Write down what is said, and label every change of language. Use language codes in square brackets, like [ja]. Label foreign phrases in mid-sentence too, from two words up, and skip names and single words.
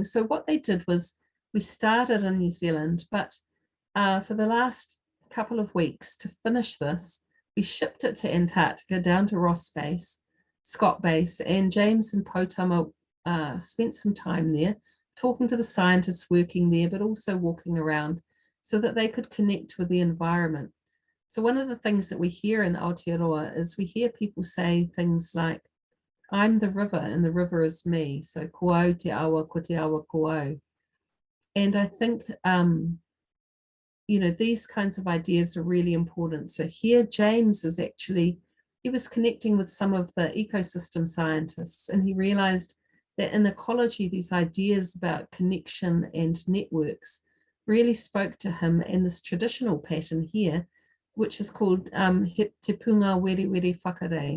[en] So what they did was, we started in New Zealand, but for the last couple of weeks to finish this, we shipped it to Antarctica, down to Ross Base, Scott Base, and James and Potama spent some time there talking to the scientists working there, but also walking around so that they could connect with the environment. So one of the things that we hear in Aotearoa is we hear people say things like, I'm the river and the river is me. [mi] So ko au te awa, ko te awa ko au. [en] And I think, you know, these kinds of ideas are really important. So here, James is actually, he was connecting with some of the ecosystem scientists, and he realized that in ecology, these ideas about connection and networks really spoke to him in this traditional pattern here, which is called Te Punga Weri Weri Whakare.